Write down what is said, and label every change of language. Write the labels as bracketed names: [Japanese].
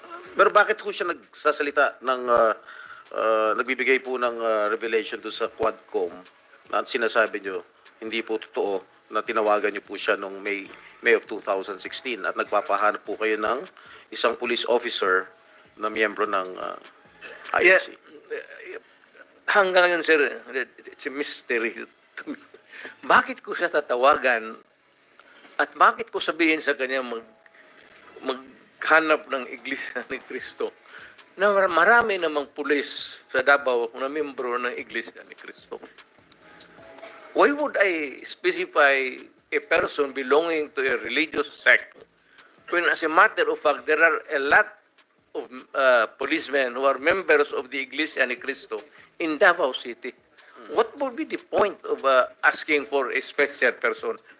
[Filipino] Pero bakit po siya nagsasalita ng nagbibigay po ng revelation doon sa Quadcom na sinasabi nyo hindi po totoo na tinawagan nyo po siya noong May of 2016 at nagpapahanap po kayo ng isang police officer na miyembro ng INC? Hanggang ngayon [English] sir, it's a mystery to me. [Filipino] Bakit ko siya tatawagan at bakit ko sabihin sa kanya maghanap ng Iglesia ni Cristo na marami namang pulis sa Davao na membro ng Iglesia ni Cristo? [English] Why would I specify a person belonging to a religious sect when as a matter of fact there are a lot of policemen who are members of the Iglesia ni Cristo in Davao City? What would be the point of asking for a special person?